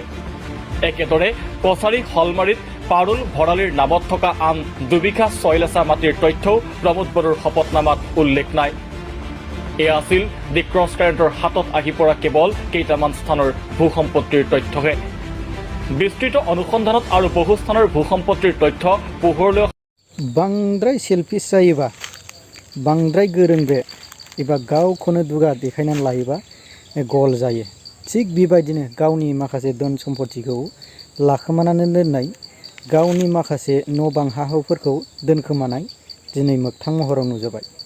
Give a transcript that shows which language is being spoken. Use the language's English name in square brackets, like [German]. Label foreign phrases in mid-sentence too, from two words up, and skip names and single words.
[Assamese] একেদৰে কছাৰী হলমাৰীত পাৰুল ভৰালীৰ নামত থকা আন 2 বিঘা 6 লেচা মাটিৰ তথ্যও প্ৰমোদ বড়োৰ শপতনামাত উল্লেখ নাই। এয়া আছিল দি ক্ৰছ কাৰেণ্টৰ হাতত আহি পৰা কেৱল কেইটামান স্থানৰ ভূ সম্পত্তিৰ তথ্যহে। বিস্তৃত অনুসন্ধানত আৰু বহু স্থানৰ ভূ সম্পত্তিৰ তথ্য পোহৰলৈ [Bodo] बांद्राय सेल्फिश जायोबा बांद्राय गोरोंबे एबा गावखौनो दुगा देखायनानै लायोबा गल जायो। थिग बेबायदिनो गावनि माखासे धोन सम्पत्तिखौ लाखोमानानै दोननाय, गावनि माखासे न' बां हा हुफोरखौ दोनखोमानाय दिनै मोगथां महराव नुजाबाय।